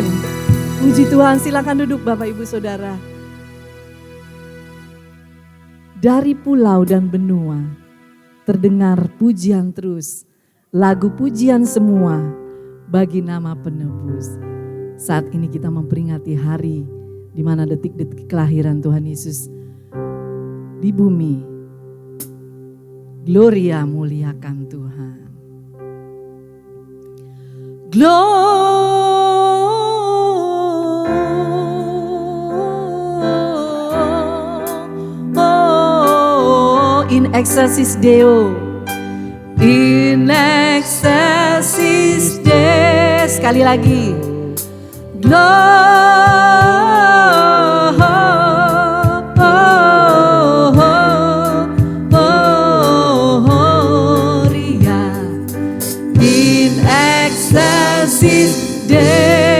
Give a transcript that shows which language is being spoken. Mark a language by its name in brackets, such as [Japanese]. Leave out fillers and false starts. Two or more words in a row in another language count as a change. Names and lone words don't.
[Indonesian] Puji Tuhan, silakan duduk Bapak Ibu Saudara. Dari pulau dan benua terdengar pujian terus, lagu pujian semua bagi nama penebus. Saat ini kita memperingati hari di mana detik-detik kelahiran Tuhan Yesus di bumi. Gloria, muliakan Tuhan. [Latin] In excelsis Deo, in excelsis Deo. [Indonesian] Sekali lagi, [Latin] Gloria, in excelsis Deo.